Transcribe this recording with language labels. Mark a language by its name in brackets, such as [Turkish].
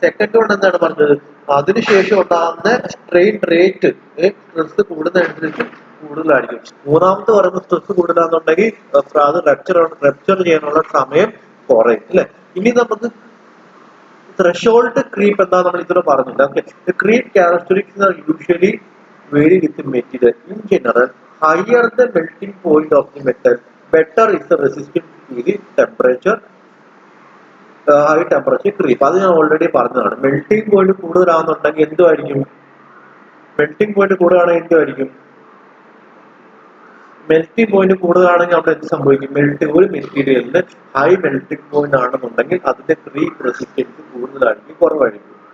[Malayalam] Second കൊണ്ട് എന്താണ് പറഞ്ഞത്? അതിനുശേഷം ഉണ്ടാകുന്ന സ്ട്രെയിൻ റേറ്റ് സ്ട്രെസ് കൂടുന്നതനുസരിച്ച് കൂടുതലായിരിക്കും. മൂന്നാമത്തെ പറയുമ്പോൾ സ്ട്രെസ് കൂടുതലാണെന്നുണ്ടെങ്കിൽ അത് റപ്ചർ ചെയ്യാനുള്ള സമയം കുറയും അല്ലെ? ഇനി നമുക്ക് ത്രെഷോൾഡ് ക്രീപ്പ് എന്താ നമ്മൾ ഇതുവരെ പറഞ്ഞില്ല. [English] Okay, creep characteristics are usually vary with the material. In general, higher the melting point of the metal, better is the resistance to the temperature. [Malayalam] High temperature creep. അത് ഞാൻ ഓൾറെഡി പറഞ്ഞതാണ്. Melting point കൂടുതലാണെന്നുണ്ടെങ്കിൽ എന്തുമായിരിക്കും? Melting point കൂടുതലാണെങ്കിൽ എന്തുമായിരിക്കും? Melting point കൂടുതലാണെങ്കിൽ അവിടെ എന്ത് സംഭവിക്കും? ഒരു മെറ്റീരിയലിന് ഹൈ മെൽറ്റിംഗ് പോയിന്റ് ആണെന്നുണ്ടെങ്കിൽ അതിന്റെ ക്രീപ്പ് റെസിസ്റ്റൻസ് കൂടുതലായിരിക്കും, കുറവായിരിക്കും?